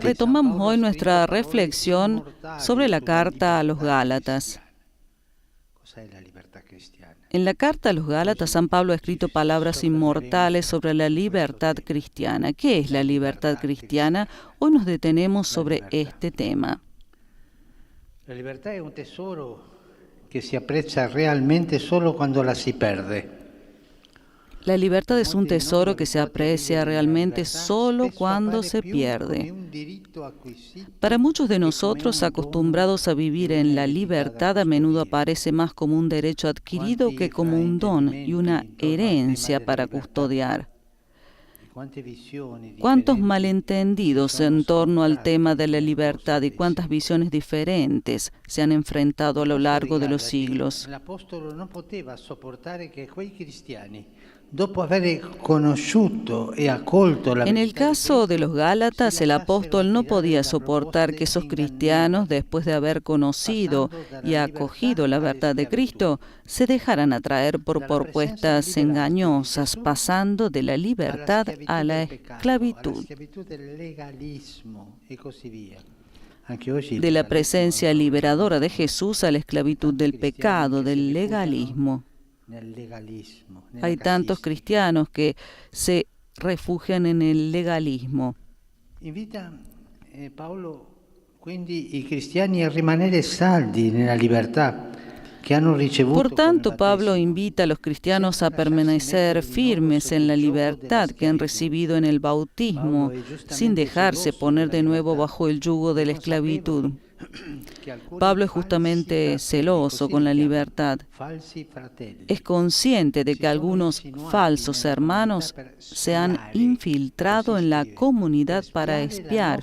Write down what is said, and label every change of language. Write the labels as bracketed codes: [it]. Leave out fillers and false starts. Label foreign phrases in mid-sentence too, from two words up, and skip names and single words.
[es] Retomamos hoy nuestra reflexión sobre la carta a los Gálatas. [it] Cos'è la libertà cristiana? [es] En la carta a los Gálatas, San Pablo ha escrito palabras inmortales sobre la libertad cristiana. ¿Qué es la libertad cristiana? Hoy nos detenemos sobre este tema. [it] La libertà è un tesoro che si apprezza realmente solo quando la si perde. [es] La libertad es un tesoro que se aprecia realmente solo cuando se pierde. Para muchos de nosotros acostumbrados a vivir en la libertad, a menudo aparece más como un derecho adquirido que como un don y una herencia para custodiar. ¿Cuántos malentendidos en torno al tema de la libertad y cuántas visiones diferentes se han enfrentado a lo largo de los siglos? [it] El apóstolo no poteva sopportare che quei cristiani, dopo aver conosciuto e accolto la [es] En el caso de los Gálatas, el apóstol no podía soportar que esos cristianos, después de haber conocido y acogido la verdad de Cristo, se dejaran atraer por propuestas engañosas, pasando de la libertad a la esclavitud, de la presencia liberadora de Jesús a la esclavitud del pecado, del legalismo. Hay tantos cristianos que se refugian en el legalismo. [it] Invita Paolo quindi i cristiani a rimanere saldi nella libertà che hanno ricevuto. [es] Por tanto, Pablo invita a los cristianos a permanecer firmes en la libertad que han recibido en el bautismo, sin dejarse poner de nuevo bajo el yugo de la esclavitud. Pablo es justamente celoso con la libertad. Es consciente de que algunos falsos hermanos se han infiltrado en la comunidad para espiar.